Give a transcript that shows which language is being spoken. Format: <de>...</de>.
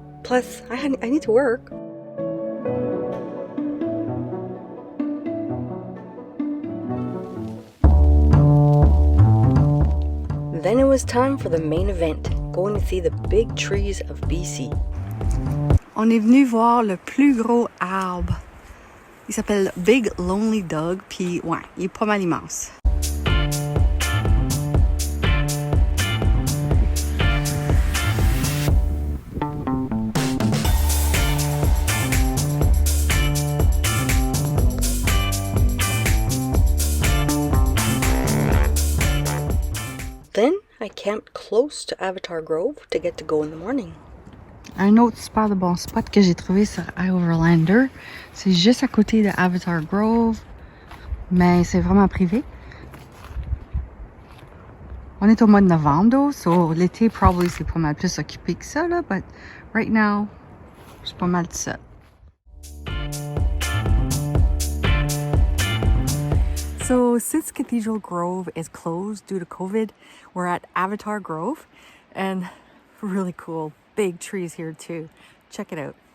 <en>Plus, I need to work. Then it was time for the main event, going to see the big trees of BC.</en> <fr>On est venu voir le plus gros arbre. Il s'appelle Big Lonely Dog, puis ouais, il est pas mal immense.</fr> <en>Then I camped close to Avatar Grove to get to go in the morning.</en> <fr>Un autre super de bon spot que j'ai trouvé sur iOverlander, c'est juste à côté de Avatar Grove, mais c'est vraiment privé. On est au mois de novembre, so l'été probably c'est pas mal plus occupé que ça là,</fr> <en>but right now</en> <fr>c'est pas mal de ça.</fr> <en>So since Cathedral Grove is closed due to COVID, we're at Avatar Grove, and really cool, big trees here too. Check it out.</en>